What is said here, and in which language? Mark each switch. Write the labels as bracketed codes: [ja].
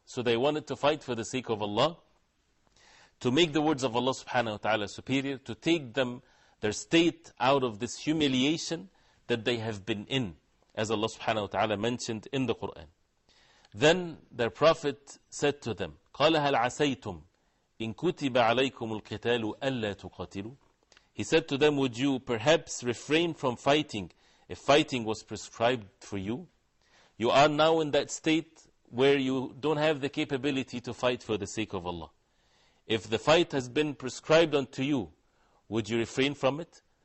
[en] So they wanted to fight for the sake of Allah, to make the words of Allah subhanahu wa ta'ala superior, to take them, their state, out of this humiliation that they have been in, as Allah subhanahu wa ta'ala mentioned in the Qur'an. Then their prophet said to them, [ar] قَالَ هَلْ عَسَيْتُمْ إن كتب عليكم القتال ألا تقاتلوا. [en] He said to them, would you perhaps refrain from fighting if fighting was prescribed for you? You are now in that state where you don't have the capability to fight for the sake of Allah. If the fight has been prescribed unto you, would you refrain from it?